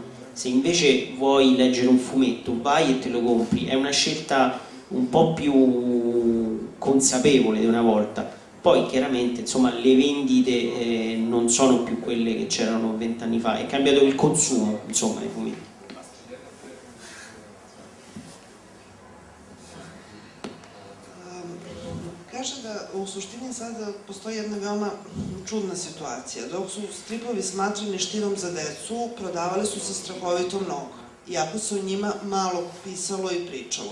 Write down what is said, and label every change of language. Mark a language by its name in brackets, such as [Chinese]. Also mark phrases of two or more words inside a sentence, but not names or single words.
[Italian] Se invece vuoi leggere un fumetto, vai e te lo compri. È una scelta un po' più consapevole di una volta. Poi chiaramente, insomma, le vendite non sono più quelle che c'erano 20 anni fa, è cambiato il consumo, insomma, dei fumetti. [Serbian] Kaže da u suštini sada postoji jedna veoma čudna situacija. Dok su stripovi smatrani štivom za decu, prodavali su se strahovito mnogo, iako se o njima malo pisalo i pričalo.